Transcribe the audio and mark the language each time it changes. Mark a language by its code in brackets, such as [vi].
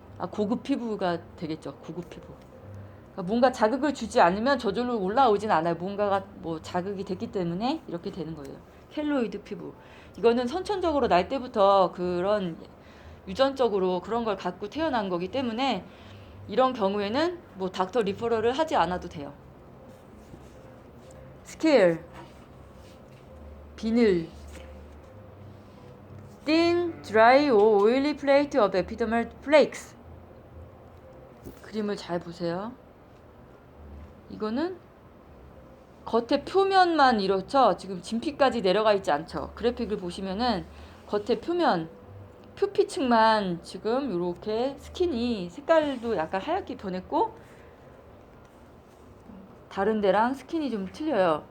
[ko] 고급 피부가 되겠죠. 고급 피부. 그러니까 뭔가 자극을 주지 않으면 저절로 올라오진 않아요. 뭔가가 뭐 자극이 됐기 때문에 이렇게 되는 거예요. 켈로이드 피부. 이거는 선천적으로 날 때부터 그런 유전적으로 그런 걸 갖고 태어난 거기 때문에 이런 경우에는 뭐 닥터 리퍼럴을 하지 않아도 돼요. 스케일, 비늘, [en] thin, dry or oily plate of epidermal flakes. [ko] 그림을 잘 보세요. 이거는 겉에 표면만 이렇죠. 지금 진피까지 내려가 있지 않죠. 그래픽을 보시면은 겉에 표피층만 지금 이렇게 스킨이 색깔도 약간 하얗게 변했고 다른 데랑 스킨이 좀 틀려요.